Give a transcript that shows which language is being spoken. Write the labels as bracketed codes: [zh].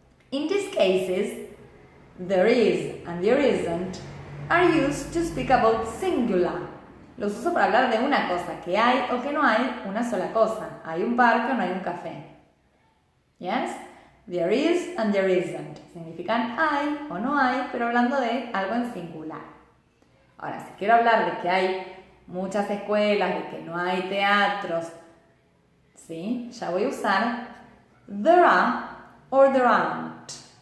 [en] In these cases, there is and there isn't are used to speak about singular. [es] Los uso para hablar de una cosa, que hay o que no hay una sola cosa. Hay un parque o no hay un café. Yes? [en] There is and there isn't. [es] Significan hay o no hay, pero hablando de algo en singular. Ahora, si quiero hablar de que hay muchas escuelas, de que no hay teatros, ¿sí? Ya voy a usar [en] there are or there aren't.